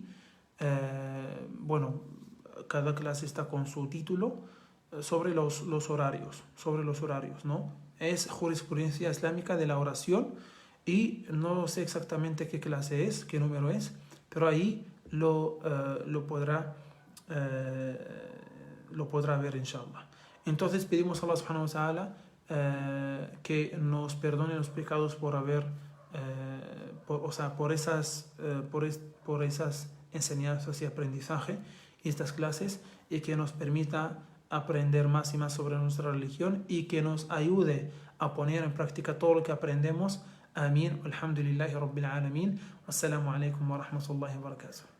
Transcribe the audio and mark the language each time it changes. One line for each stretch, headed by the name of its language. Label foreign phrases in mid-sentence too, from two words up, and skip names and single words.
Spanish: Bueno, cada clase está con su título sobre los horarios, ¿no? Es jurisprudencia islámica de la oración, y no sé exactamente qué clase es, qué número es, pero ahí lo podrá ver, inshallah. Entonces pedimos a Allah
Arabic: سبحانه وتعالى
Spanish: que nos perdone los pecados por haber por esas enseñanzas y aprendizaje estas clases y que nos permita aprender más y más sobre nuestra religión y que nos ayude a poner en práctica todo lo que aprendemos. Amén.
Arabic: الحمد لله رب العالمين. والسلام عليكم ورحمة الله وبركاته.